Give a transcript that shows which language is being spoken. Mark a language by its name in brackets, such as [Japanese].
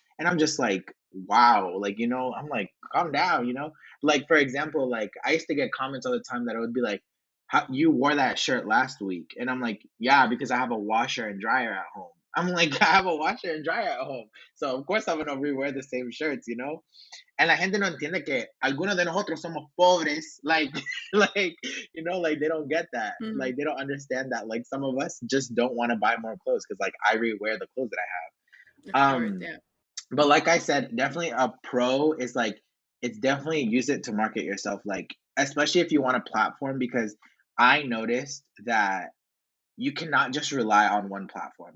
[English] And I'm just like, "Wow." Like, I'm like, "Calm down," you know? Like for example, like I used to get comments all the time that it would be like, "How you wore that shirt last week?" And I'm like, "Yeah, because I have a washer and dryer at home." I'm like, I have a washer and dryer at home. So of course I'm gonna rewear the same shirts, you know? [Spanish] And la gente no entiende que algunos de nosotros somos pobres. [English] Like, like, like they don't get that. Hmm. Like they don't understand that. Like some of us just don't want to buy more clothes because like I rewear the clothes that Of I have. course, yeah. But like I said, definitely a pro is like it's definitely use it to market yourself, like especially if you want a platform because I noticed that you cannot just rely on one platform.